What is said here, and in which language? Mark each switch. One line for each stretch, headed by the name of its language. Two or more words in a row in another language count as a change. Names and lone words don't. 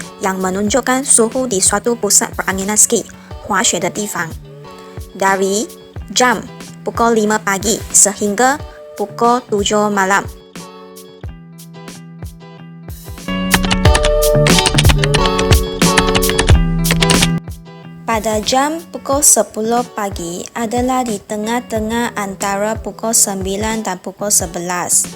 Malay: yang menunjukkan suhu di suatu pusat peranginan ski,
Chinese: 滑雪的地方,
Malay: dari jam pukul 5 pagi sehingga pukul 7 malam. Pada jam pukul 10 pagi adalah di tengah-tengah antara pukul 9 dan pukul 11.